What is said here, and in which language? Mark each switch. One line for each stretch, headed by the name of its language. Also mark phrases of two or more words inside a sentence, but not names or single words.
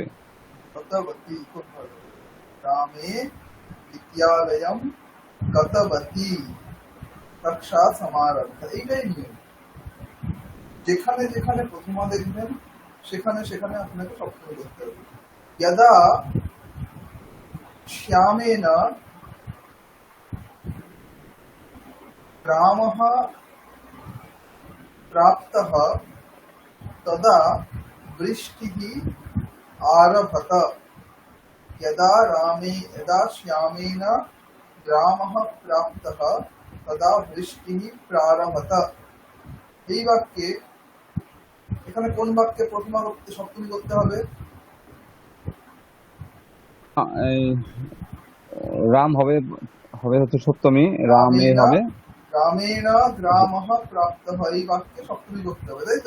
Bangla: গতবতী, খুব ভালো।
Sanskrit: রামে বিদ্যালয়ম গতবতী কক্ষা সমারব্ধ,
Bangla: এইটাই নিয়ম। যেখানে যেখানে প্রথমা দেখবেন সেখানে সেখানে আপনাকে সপ্তমী করতে হবে।
Sanskrit: यदा श्यामेन रामः प्राप्तः तदा वृष्टिः आरभत। यदा श्यामेन रामः प्राप्तः तदा वृष्टिः प्रारभत।
Bangla: এই বাক্যে এখানে কোন বাক্যে প্রথমা করতে সপ্তমী করতে হবে? এই রাম হবে, হবে হচ্ছে সপ্তমী, রামে রামেণ হবে।
Sanskrit: রামেণ গ্রামঃ প্রাপ্তঃ,
Bangla: এই বাক্যে সপ্তমী করতে হবে, তাই তো?